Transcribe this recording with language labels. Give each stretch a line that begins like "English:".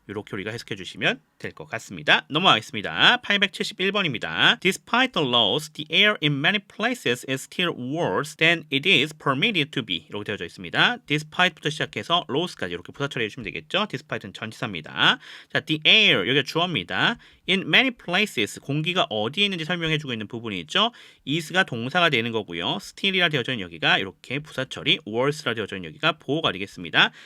Korean: 이렇게 우리가 해석해 주시면 될 것 같습니다. 넘어가겠습니다. 871번입니다.
English: Despite the laws, the air in many places is still worse than it is permitted to be.
Korean: 이렇게 되어져 있습니다. Despite부터 시작해서 laws까지 이렇게 부사 처리해 주시면 되겠죠. Despite는 전치사입니다. 자, the air 여기가 주어입니다. In many places 공기가 어디에 있는지 설명해 주고 있는 부분이 있죠. is가 동사가 되는 거고요. still이라 되어져 있는 여기가 이렇게 부사 처리, worse라 되어져 있는 여기가 보호가 되겠습니다.